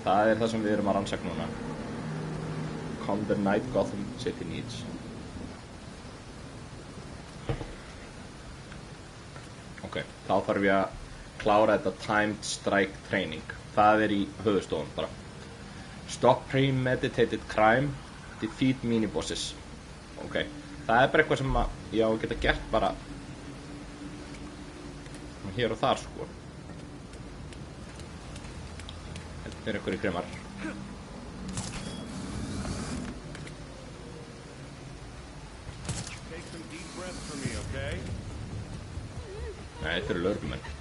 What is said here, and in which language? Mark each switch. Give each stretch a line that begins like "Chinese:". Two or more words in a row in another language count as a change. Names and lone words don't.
Icelandic: Það er það sem við erum að rannsaka núna.
English: The Night Gotham City Needs.
Icelandic: Ok, þá þarf ég að klára þetta
English: Timed Strike Training.
Icelandic: Það er í höfuðstofun bara.
English: Stop premeditated crime. Defeat minibosses.
Icelandic: Ok, það er bara eitthvað sem ég á að geta gert bara hér og þar sko. Þetta er einhverjir grimmar. Nei, þetta eru lögreglumenn.